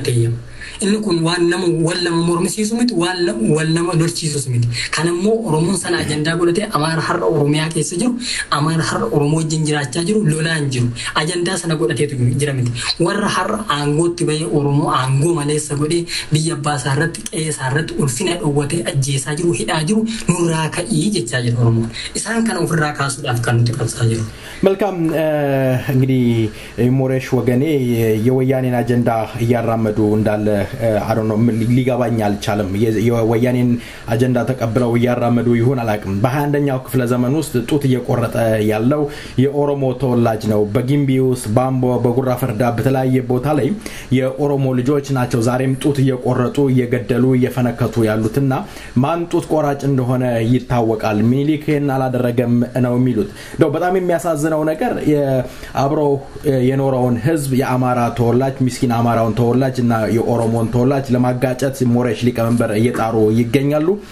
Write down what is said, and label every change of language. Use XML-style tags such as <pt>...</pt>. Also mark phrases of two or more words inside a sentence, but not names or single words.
<om>teeyyama inni kun waan nama mormisiisu miti waan nama lolchiisus miti kan immoo Oromoon sana ajandaa godhatee Amaara har'a Oromiyaa keessa jiru Amaara har'a Oromoo wajjin jiraachaa jiru lolaan jiru ajandaa sana godhateetu jira miti warra har'a aangootti bahee Oromoo aangoo maleessa godhee biyya abbaa isaa irratti qe'ee isaa irratti ulfina dhowwatee ajjeesaa jiru hidhaa jiru nurraa ka'ii jechaa jiru Oromoon isaan kana ofirraa kaasuudhaaf kan nuti qabsaa jiru.</om> <am>መልካም እንግዲህ ሞሬሽ ወገኔ የወያኔን አጀንዳ እያራመዱ እንዳለ አሮኖ ሊገባኝ አልቻለም የወያኔን አጀንዳ ተቀብለው እያራመዱ ይሁን አላቅም በ21ኛው ክፍለ ዘመን ውስጥ ጡት እየቆረጠ ያለው የኦሮሞ ተወላጅ ነው በጊምቢውስ ባምቦ በጉራ ፈርዳ በተለያየ ቦታ ላይ የኦሮሞ ልጆች ናቸው ዛሬም ጡት እየቆረጡ እየገደሉ እየፈነከቱ ያሉትና ማን ጡት ቆራጭ እንደሆነ ይታወቃል ሚኒሊክን አላደረገም ነው የሚሉት ነው በጣም የሚያሳዝነው ነገር የአብሮ የኖረውን ህዝብ የአማራ ተወላጅ ምስኪን አማራውን ተወላጅ እና የኦሮሞን ተወላጅ ለማጋጨት ሞሬሽ ሊቀመንበር እየጣሩ ይገኛሉ</am>